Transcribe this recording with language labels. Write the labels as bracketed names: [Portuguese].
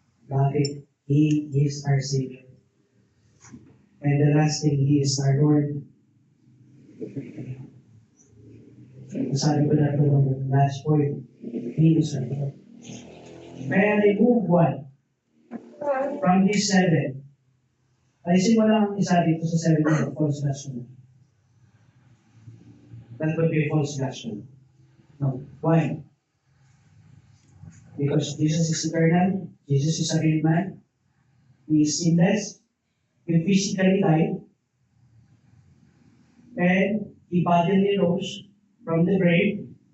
[Filipino] Bakit? [English] He is our Savior. And the last thing, He is our Lord. [Filipino] Sabi ko na ito ng [English] last point, He is our Lord. May I remove one from these seven? [Filipino] Alisin mo lang ang isa dito sa seven [English] of false gospel. That would be false gospel. No. Why? Because Jesus is eternal, Jesus is a real man, He is sinless, He physically died, and He bodily rose from the grave.